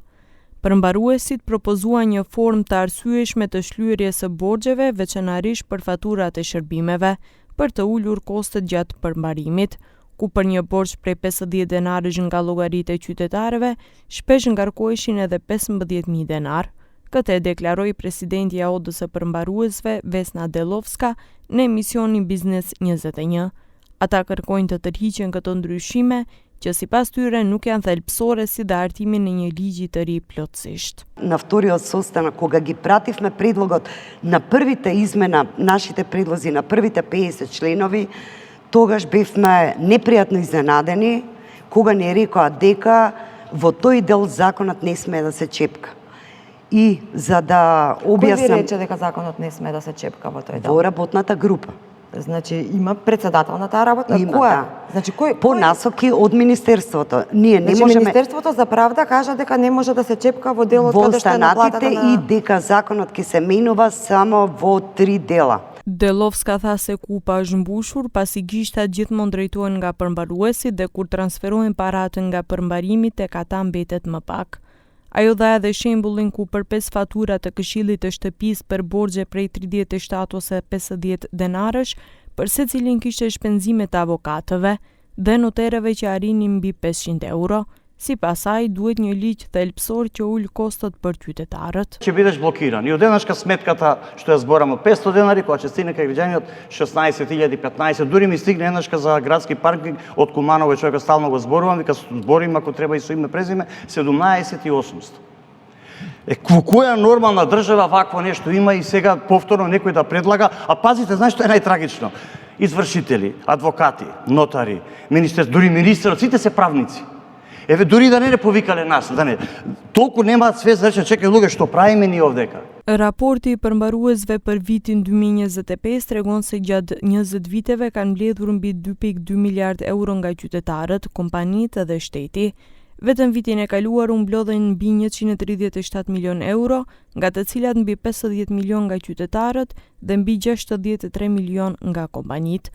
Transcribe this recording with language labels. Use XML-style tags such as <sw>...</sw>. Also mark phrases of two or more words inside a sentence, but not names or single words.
<sq>Përmbaruesit propozuan një formë të arsyeshme të shlyerjes së borxheve, veçanërisht për faturat e shërbimeve, për të ulur kostet gjatë përmbarimit, ku për një borxh prej 50 denarësh nga llogaritë e qytetarëve, shpesh ngarkoheshin edhe 15.000 denar. Këtë e deklaroi presidenti i Odës së përmbaruesve, Vesna Dellovska, në emisionin Biznes 21. Ata kërkojnë të tërhiqen këto ndryshime, që sipas tyre nuk janë thelbësore si dhe hartimin e një ligji të ри plotësisht.</sq> <mk>На вториот состанок, кога ги пративме предлогот на првите измена, нашите предлози на првите 50 членови, тогаш бевме непријатно изненадени, кога не рекоа дека во тој дел законот не сме да се чепка. И за да објаснам... Кој ви рече дека законот не сме да се чепка во тој дел? Во работната група. Значи има председател на таа работна? Има, која? да. Значи кој? По насоки од Министерството. Ние не значи, можеме... Министерството за правда кажа дека не може да се чепка во делот во каде што е наплатата на... и дека законот ќе се менува само во 3 дела.</mk> <sq>Dellovska tha se kupa është mbushur pasi gishtat gjithmonë drejtohen nga përmbaruesit dhe kur transferohen paratë nga përmbarimi tek ata mbetet më pak. Ajo dha edhe shembullin ku për 5 fatura të këshillit të shtëpisë për borxhe prej 37 ose 50 denarësh, për secilin kishte shpenzime të avokatëve dhe noterëve që arrinin mbi 500 euro. Sipas saj, duhet një ligj thelbësor që ul kostot për qytetarët.</sq> <mk>Ќе бидеш блокиран. И одеднашка сметката што ја зборам од 500 денари, која ќе стигне кај граѓаните 16.015, дури ми стигне еднашка за градски паркинг од Куманово, човека стално го зборувам, вика зборим ако треба и со име презиме, 17.800. Во која нормална држава вакво нешто има и сега повторно некој да предлага, а пазите, знаеш што е најтрагично? Извршители, адвокати, нотари, дури министерот, сите се правници. Еве, дури да не повикале нас, да не. Толку немаат свест да рече, чекај луѓе, што правиме ние овдека?</mk> <sq>Raporti i përmbaruesve për vitin 2025 tregon se gjatë 20 viteve kanë mbledhur mbi 2.2 miliard euro nga qytetarët, kompanitë dhe shteti. Vetëm vitin e kaluar u mblodhen mbi 137 milion euro, nga të cilat mbi 50 milion nga qytetarët dhe mbi 63 milion nga kompanitë.</sq>